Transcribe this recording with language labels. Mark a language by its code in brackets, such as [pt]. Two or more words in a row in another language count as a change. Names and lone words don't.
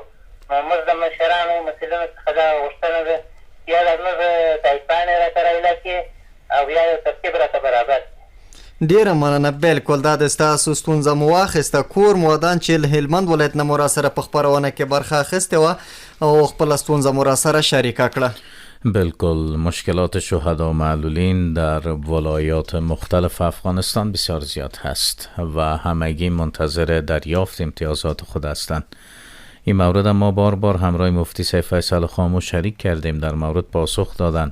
[ps] موږ د مشرانو مسؤلینو څخه دا غوښتنه ده یا زموږ تایید پاڼې راته رایله کړي او یا یو ترتیب راته برابر. ډیره مننه. بالکل دا د ستاسو ستونزه مو واخیسته. کور مو ودان چې له هلمند ولایت نه مو را سره په خبرونه کې برخه اخیستې وه او خپله ستونزه مو را سره شریکه کړه. بالکل. [fa] مشکلات شهدا و معلولین در ولایات مختلف افغانستان بسیار زیاد هست و همگی منتظر دریافت امتیازات خود هستند. این مورد ما بار همراه مفتی سید فیصل خاموش شریک کردیم، در مورد پاسخ دادن.